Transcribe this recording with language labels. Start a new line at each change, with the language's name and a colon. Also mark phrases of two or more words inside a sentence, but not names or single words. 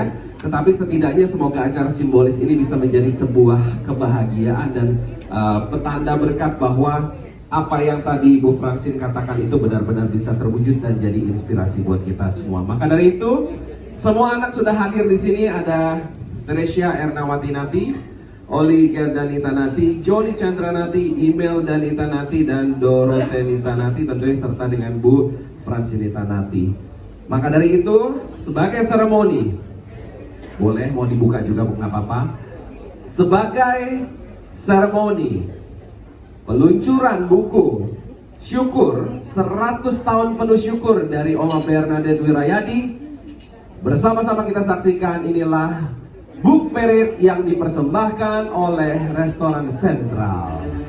Indonesian: Tetapi setidaknya semoga acara simbolis ini bisa menjadi sebuah kebahagiaan dan petanda berkat bahwa apa yang tadi Bu Francine katakan itu benar-benar bisa terwujud dan jadi inspirasi buat kita semua. Maka dari itu, semua anak sudah hadir di sini. Ada Teresia Ernawati Nati, Oli Gerdanita Nati, Joni Chandra Nati, Imel Danita Nati, dan Dorote Nita Nati, tentunya serta dengan Bu Francinita Nati. Maka dari itu, sebagai seremoni, boleh mau dibuka juga nggak apa-apa. Sebagai seremoni peluncuran buku Syukur 100 tahun penuh syukur dari Oma Bernadette Wirayadi, bersama-sama kita saksikan inilah
English: Book Parade
Indonesian: yang dipersembahkan oleh Restoran Sentral.